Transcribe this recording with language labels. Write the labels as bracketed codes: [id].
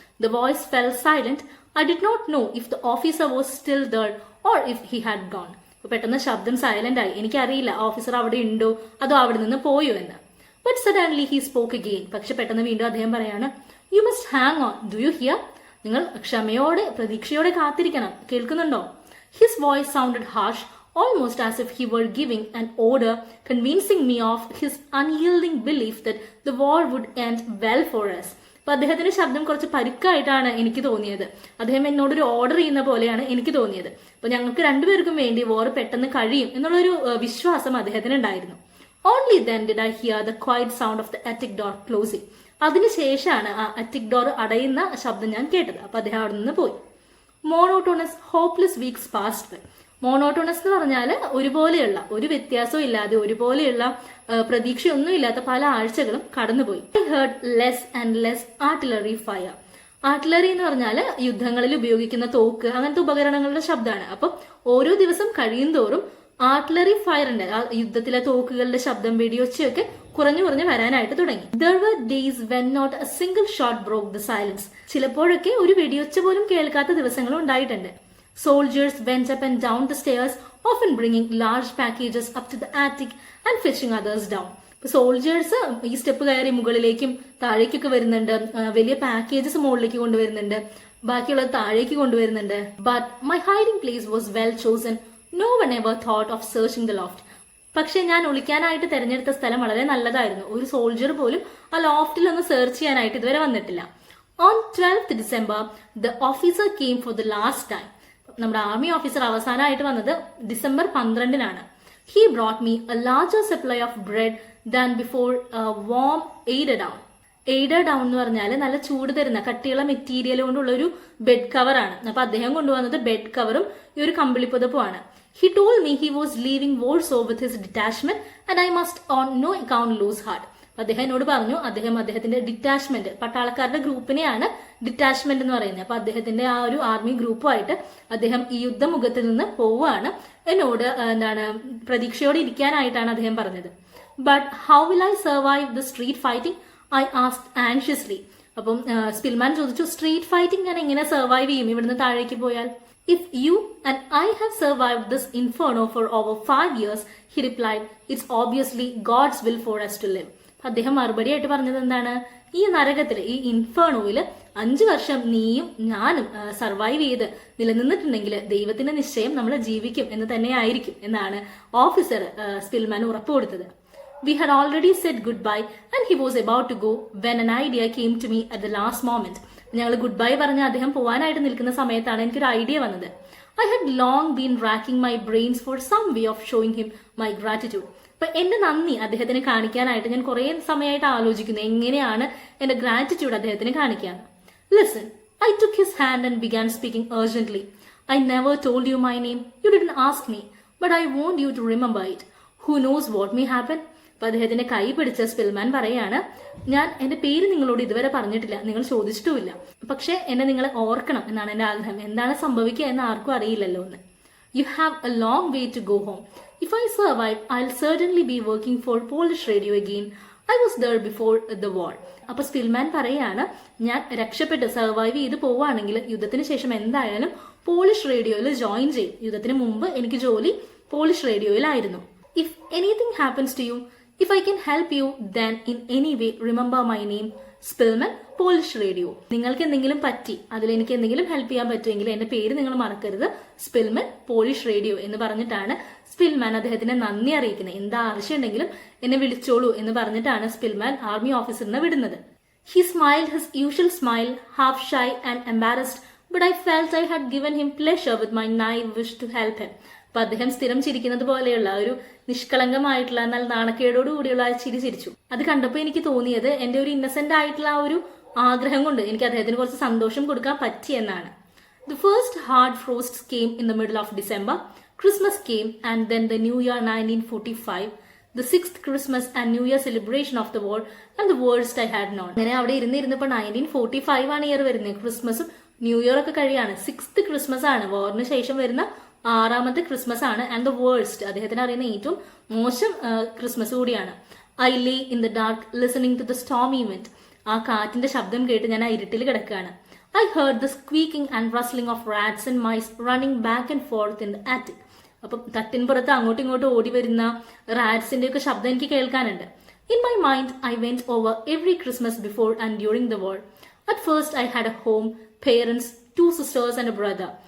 [en] The voice fell silent. I did not know if the officer was still there or if he had gone. [ml] പെട്ടെന്ന് ശബ്ദം silent ആയി. എനിക്കറിയില്ല officer അവിടെ ഉണ്ടോ അതോ അവിടെ നിന്ന് പോയോ എന്ന്. [en] But suddenly he spoke again. [ml] പക്ഷെ പെട്ടെന്ന് വീണ്ടും അദ്ദേഹം പറയാണ്, [en] You must hang on, do you hear? [ml] നിങ്ങൾ ക്ഷമയോടെ പ്രതീക്ഷയോടെ കാത്തിരിക്കണം, കേൾക്കുന്നുണ്ടോ? [en] His voice sounded harsh, almost as if he were giving an order, convincing me of his unyielding belief that the war would end well for us. [ml] അപ്പൊ അദ്ദേഹത്തിന്റെ ശബ്ദം കുറച്ച് പരുക്കായിട്ടാണ് എനിക്ക് തോന്നിയത്. അദ്ദേഹം എന്നോടൊരു ഓർഡർ ചെയ്യുന്ന പോലെയാണ് എനിക്ക് തോന്നിയത്. അപ്പൊ ഞങ്ങൾക്ക് രണ്ടുപേർക്കും വേണ്ടി വാർ പെട്ടെന്ന് കഴിയും എന്നുള്ളൊരു വിശ്വാസം അദ്ദേഹത്തിന് ഉണ്ടായിരുന്നു. [en] Only then did I hear the quiet sound of the attic door closing. [ml] അതിനുശേഷമാണ് ആ അറ്റിക് ഡോർ അടയുന്ന ശബ്ദം ഞാൻ കേട്ടത്. അപ്പൊ അദ്ദേഹം അവിടെ നിന്ന് പോയി. [en] Monotonous hopeless weeks passed by. [ml] Monotonous എന്ന് പറഞ്ഞാൽ ഒരുപോലെയുള്ള, ഒരു വ്യത്യാസവും ഇല്ലാതെ ഒരുപോലെയുള്ള പ്രതീക്ഷയൊന്നും ഇല്ലാത്ത പല ആഴ്ചകളും കടന്നുപോയി. [en] I heard less and less artillery fire. [ml] Artillery എന്ന് പറഞ്ഞാൽ യുദ്ധങ്ങളിൽ ഉപയോഗിക്കുന്ന തോക്ക്, അങ്ങനത്തെ ഉപകരണങ്ങളുടെ ശബ്ദമാണ്. അപ്പം ഓരോ ദിവസം കഴിയും തോറും ആർട്ടിലറി ഫയറിന്റെ, ആ യുദ്ധത്തിലെ തോക്കുകളുടെ ശബ്ദം, വെടിയൊച്ചയൊക്കെ കുറഞ്ഞു കുറഞ്ഞു വരാനായിട്ട് തുടങ്ങി. [en] There were days when not a single shot broke the silence. [ml] ചിലപ്പോഴൊക്കെ ഒരു വെടിയൊച്ച പോലും കേൾക്കാത്ത ദിവസങ്ങളും ഉണ്ടായിട്ടുണ്ട്. [en] Soldiers went up and down the stairs, often bringing large packages up to the attic and fetching others down. [ml] Soldiers ഈ step കയറി മുകളിലേക്കും താഴേക്കൊക്കെ വരുന്നുണ്ട്, വലിയ പാക്കേജസ് മുകളിലേക്ക് കൊണ്ടുവരുന്നുണ്ട്, ബാക്കിയുള്ളത് താഴേക്ക് കൊണ്ടുവരുന്നുണ്ട്. [en] But my hiding place was well chosen. No one ever thought of searching the loft. [ml] പക്ഷെ ഞാൻ ഒളിക്കാനായിട്ട് തെരഞ്ഞെടുത്ത സ്ഥലം വളരെ നല്ലതായിരുന്നു. ഒരു സോൾജർ പോലും ആ ലോഫ്റ്റിൽ ഒന്ന് സെർച്ച് ചെയ്യാനായിട്ട് ഇതുവരെ വന്നിട്ടില്ല. [en] On 12th December, the officer came for the last time. [ml] നമ്മുടെ ആർമി ഓഫീസർ അവസാനമായിട്ട് വന്നത് December 12-നാണ്. [en] He brought me a larger supply of bread than before warm eiderdown. [ml] Aid down എന്ന് പറഞ്ഞാൽ നല്ല ചൂട് തരുന്ന കട്ടിയുള്ള മെറ്റീരിയൽ കൊണ്ടുള്ള ഒരു ബെഡ് കവറാണ്. അപ്പൊ അദ്ദേഹം കൊണ്ടുവന്നത് ബെഡ് കവറും ഈ ഒരു കമ്പിളിപ്പുതപ്പുമാണ്. [en] He told me he was leaving Warsaw with his detachment and I must on no account lose heart. [ml] അദ്ദേഹം എന്നോട് പറഞ്ഞു, അദ്ദേഹത്തിന്റെ ഡിറ്റാച്ച്മെന്റ്, പട്ടാളക്കാരുടെ ഗ്രൂപ്പിനെയാണ് ഡിറ്റാച്ച്മെന്റ് എന്ന് പറയുന്നത്. അപ്പൊ അദ്ദേഹത്തിന്റെ ആ ഒരു ആർമി ഗ്രൂപ്പുമായിട്ട് അദ്ദേഹം ഈ യുദ്ധമുഖത്തിൽ നിന്ന് പോവുകയാണ്. എന്നോട് പ്രതീക്ഷയോടെ ഇരിക്കാനായിട്ടാണ് അദ്ദേഹം പറഞ്ഞത്. [en] But how will I survive the street fighting, I asked anxiously. [ml] അപ്പം സ്പിൽമാൻ ചോദിച്ചു, സ്ട്രീറ്റ് ഫൈറ്റിംഗ് ഞാൻ എങ്ങനെ സർവൈവ് ചെയ്യും ഇവിടുന്ന് താഴേക്ക് പോയാൽ? [en] If you and I have survived this inferno for over 5 years, he replied, it's obviously God's will for us to live. [ml] അദ്ദേഹം മറുപടിയായിട്ട് പറഞ്ഞത് എന്താണ്? ഈ നരകത്തില്, ഈ ഇൻഫേർണോയില് 5 വർഷം നീയും ഞാനും സർവൈവ് ചെയ്ത് നിലനിന്നിട്ടുണ്ടെങ്കിൽ ദൈവത്തിന്റെ നിശ്ചയം നമ്മൾ ജീവിക്കും എന്ന് തന്നെ ആയിരിക്കും എന്നാണ് ഓഫീസർ സ്പിൽമാൻ ഉറപ്പ് കൊടുത്തത്. [en] We had already said goodbye and he was about to go when an idea came to me at the last moment. [ml] ഞങ്ങൾ ഗുഡ് ബൈ പറഞ്ഞ അദ്ദേഹം പോവാനായിട്ട് നിൽക്കുന്ന സമയത്താണ് എനിക്കൊരു ഐഡിയ വന്നത്. [en] I had long been racking my brains for some way of showing him my gratitude. [ml] അപ്പൊ എന്റെ നന്ദി അദ്ദേഹത്തിന് കാണിക്കാനായിട്ട് ഞാൻ കുറെ സമയമായിട്ട് ആലോചിക്കുന്നു, എങ്ങനെയാണ് എന്റെ ഗ്രാറ്റിറ്റ്യൂഡ് അദ്ദേഹത്തിന് കാണിക്കാൻ. [en] Listen, I took his hand and began speaking urgently. I never told you my name. You didn't ask me, but I want you to remember it. Who knows what may happen? [ml] അപ്പൊ അദ്ദേഹത്തിന്റെ കൈ പിടിച്ച Spillman പറയാണ്, ഞാൻ എന്റെ പേര് നിങ്ങളോട് ഇതുവരെ പറഞ്ഞിട്ടില്ല, നിങ്ങൾ ചോദിച്ചിട്ടുമില്ല, പക്ഷെ എന്നെ നിങ്ങൾ ഓർക്കണം എന്നാണ് എന്റെ ആഗ്രഹം. എന്താണ് സംഭവിക്കുക എന്ന് ആർക്കും അറിയില്ലല്ലോ എന്ന്. [en] You have a long way to go home. If I survive, I'll certainly be working for Polish radio again. I was there before the war. [ml] അപ്പൊ സ്പിൽമാൻ പറയാണ്, ഞാൻ രക്ഷപ്പെട്ട് സർവൈവ് ചെയ്ത് പോവുകയാണെങ്കിൽ യുദ്ധത്തിന് ശേഷം എന്തായാലും പോളിഷ് റേഡിയോയിൽ ജോയിൻ ചെയ്യും. യുദ്ധത്തിന് മുമ്പ് എനിക്ക് ജോലി polish റേഡിയോയിലായിരുന്നു. [en] If anything happens to you, if I can help you, then in any way remember my name, Spillman, Polish Radio. [ml] നിങ്ങൾക്ക് എന്തെങ്കിലും പറ്റി, അതിൽ എനിക്ക് എന്തെങ്കിലും ഹെൽപ്പ് ചെയ്യാൻ പറ്റുമെങ്കിൽ എന്റെ പേര് നിങ്ങൾ മറക്കരുത്, സ്പിൽമൻ പോളിഷ് റേഡിയോ എന്ന് പറഞ്ഞിട്ടാണ് സ്പിൽമാൻ അദ്ദേഹത്തിന് നന്ദി അറിയിക്കുന്നത്. എന്താ ആവശ്യം ഉണ്ടെങ്കിലും എന്നെ വിളിച്ചോളൂ എന്ന് പറഞ്ഞിട്ടാണ് സ്പിൽമാൻ ആർമി ഓഫീസറിനെ വിടുന്നത്. He smiled his usual smile, half shy and embarrassed, but I felt I had given him pleasure with my naive wish to help him. അപ്പൊ അദ്ദേഹം സ്ഥിരം ചിരിക്കുന്നത് പോലെയുള്ള ഒരു നിഷ്കളങ്കമായിട്ടുള്ള എന്നാൽ നാണക്കേടോടുകൂടിയുള്ള ആ ചിരി ചിരിച്ചു. അത് കണ്ടപ്പോൾ എനിക്ക് തോന്നിയത് എന്റെ ഒരു ഇന്നസെന്റ് ആയിട്ടുള്ള ആ ഒരു ആഗ്രഹം കൊണ്ട് എനിക്ക് അദ്ദേഹത്തിന് കുറച്ച് സന്തോഷം കൊടുക്കാൻ പറ്റിയെന്നാണ്. [en] The first hard frosts came in the middle of December. Christmas came and then the New Year 1945. The 6th Christmas and New Year celebration of the war and the worst I had known. [ml] അങ്ങനെ അവിടെ ഇരുന്നിരുന്നപ്പോൾ 1945 ആണ് year വരുന്നത്. ക്രിസ്മസും new year ഒക്കെ കഴിയാണ്. 6th Christmas ആണ്, വാറിന് ശേഷം വരുന്ന 6ാമത്തെ Christmas ആണ്. [en] and the worst, [ml] അദ്ദേഹത്തിന് അറിയുന്ന ഏറ്റവും മോശം ക്രിസ്മസ് കൂടിയാണ്. [en] I lay in the dark listening to the stormy wind. [ml] ആ കാറ്റിന്റെ ശബ്ദം കേട്ട് ഞാൻ ആ ഇരുട്ടിൽ കിടക്കുകയാണ്. [en] I heard the squeaking and rustling of rats and mice running back and forth in the attic. [ml] അപ്പം തട്ടിൻപുറത്ത് അങ്ങോട്ടും ഇങ്ങോട്ടും ഓടി വരുന്ന റാറ്റ്സിന്റെ ഒക്കെ ശബ്ദം എനിക്ക് കേൾക്കാനുണ്ട്. [en] In my mind, I went over every Christmas before and during the war. At first, I had a home, parents, 2 sisters and a brother.